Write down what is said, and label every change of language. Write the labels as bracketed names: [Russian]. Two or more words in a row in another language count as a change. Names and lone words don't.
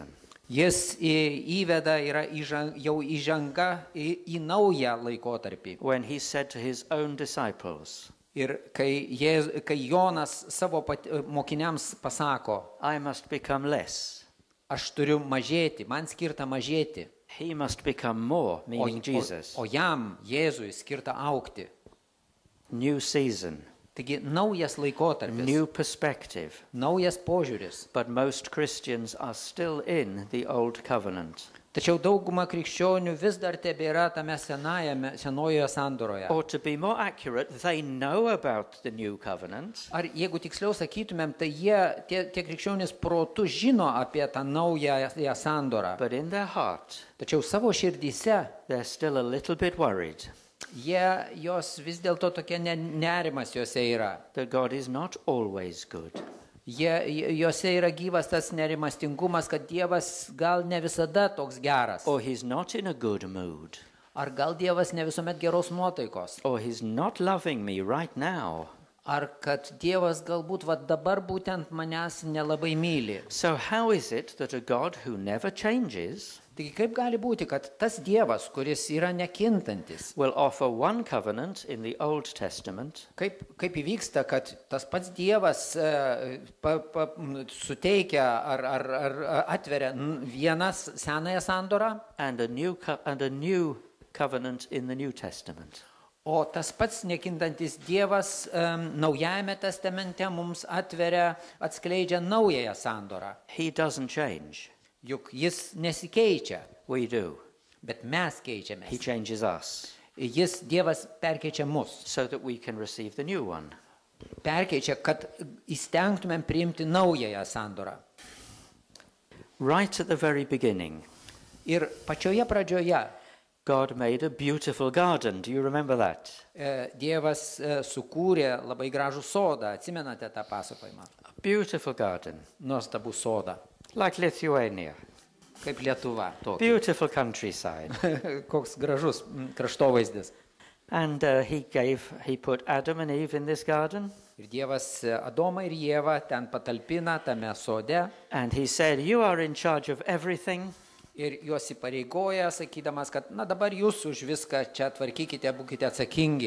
[Lithuanian] Jis įveda yra jau įžanga į naują laikotarpį. [English] When he said to his own disciples, [Lithuanian] Ir kai Jonas savo mokiniams pasako, [English] I must become less, [Lithuanian] aš turiu mažėti, man skirta mažėti, [English] he must become more, meaning Jesus. [Lithuanian] o jam, Jėzui, skirta augti. [English] New season, [Lithuanian] Taigi naujas laikotarpis, [English] new perspective. [Lithuanian] naujas požiūris. [English] But most Christians are still in the old covenant. [Lithuanian] Tačiau dauguma krikščionių vis dar tebėra tame senojoje sandoroje. [English] Or to be more accurate, they know about the new covenant, [Lithuanian] Ar jeigu tiksliau sakytumėm, tai tie krikščionys protu žino apie tą naują sandorą. [English] but in their heart, [Lithuanian] Tačiau savo širdyse [English] they're still a little bit worried [Lithuanian] jos vis dėlto tokia nerimas juose yra. [English] that God is not always good. [Lithuanian] Juose yra gyvas tas nerimastingumas, kad Dievas gal ne visada toks geras. [English] Or he's not in a good mood. [Lithuanian] Ar gal Dievas ne visuomet geros nuotaikos? [English] Or he's not loving me right now. [Lithuanian] Ar kad Dievas galbūt dabar būtent manęs nelabai myli? [English] So how is it that a God who never changes [Lithuanian] Taigi kaip gali būti, kad tas Dievas, kuris yra nekintantis, [English] will offer one covenant in the Old Testament [Lithuanian] kaip įvyksta, kad tas pats Dievas suteikia ar atveria vienas senąją sandorą, [English] and a new covenant in the New Testament? [Lithuanian] o tas pats nekintantis Dievas naujajame testamente mums atskleidžia naująją sandorą. [English] He doesn't change. [Lithuanian] Juk jis nesikeičia, [English] We do. [Lithuanian] bet mes keičiamės. [English] He changes us [Lithuanian] Dievas perkeičia mus. [English] so that we can receive the new one. [Lithuanian] Perkeičia, kad įstengtumėm priimti naująją sandorą. [English] Right at the very beginning, [Lithuanian] Ir pačioje pradžioje [English] God made a beautiful garden. Do you remember that? [Lithuanian] Dievas sukūrė labai gražų sodą. Atsimenate tą pasakojimą? [English] A beautiful garden, [Lithuanian] Nuostabų sodą. [English] like Lithuania. [Lithuanian] Kaip Lietuva. [English] Beautiful countryside. [Lithuanian] Koks gražus kraštovaizdis. [English] And he put Adam and Eve in this garden. [Lithuanian] Ir Dievas Adomą ir Ievą ten patalpina tame sode. [English] And he said, you are in charge of everything. [Lithuanian] ir juos įpareigoja, sakydamas, kad na dabar jūs už viską čia tvarkykite, būkite atsakingi.